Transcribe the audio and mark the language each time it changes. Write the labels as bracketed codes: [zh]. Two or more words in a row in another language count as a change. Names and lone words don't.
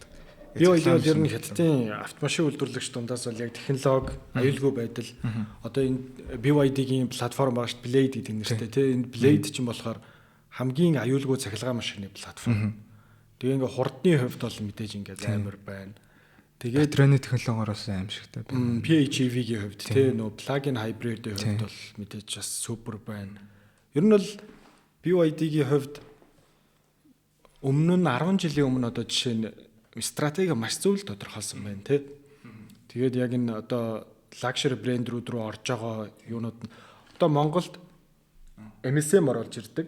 [mn] BYD бол ер нь хятадын автомашин үйлдвэрлэгч дундаас бол яг технологи, аюулгүй байдал одоо энэ BYD-гийн платформ байгаа шүү дээ, Blade гэдэг нэртэй тий. Энэ Blade чинь болохоор хамгийн аюулгүй цахилгаан машины платформ. Тэгээ ингээ хурдны хувьд бол мэдээж ингээ амар байна. Тэгээд батарейны технологиороос аимшигтай байна. PHEV-гийн хувьд тий нөө [en] plug-in hybrid- [mn] ийн хувьд бол мэдээж бас супер байна. Ер нь бол BYD-гийн хувьд өмнө нь 10 жилийн өмнө одоо жишээ нь стратеги маш зөв л тодорхойлсон байна тий. Тэгээд яг энэ одоо luxury брэндүүд рүү орж байгаа юунууд нь одоо Монголд MSM оруулж ирдэг.